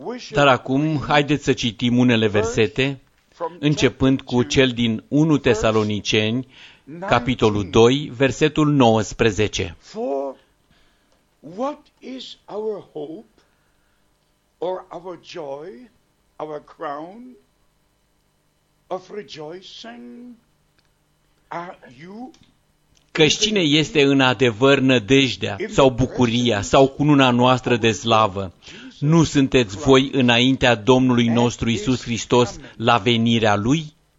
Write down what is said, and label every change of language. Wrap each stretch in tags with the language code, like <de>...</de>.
<ro>Dar acum, haideți să citim unele versete, începând cu cel din 1 Tesaloniceni, capitolul 2, versetul 19.</ro> <en>For what is our hope, or our joy, our crown of rejoicing? Are you?</en> <ro>Căci cine este în adevăr nădejdea sau bucuria sau cununa noastră de slavă? Nu sunteți voi înaintea Domnului nostru Iisus Hristos la venirea Lui?</ro>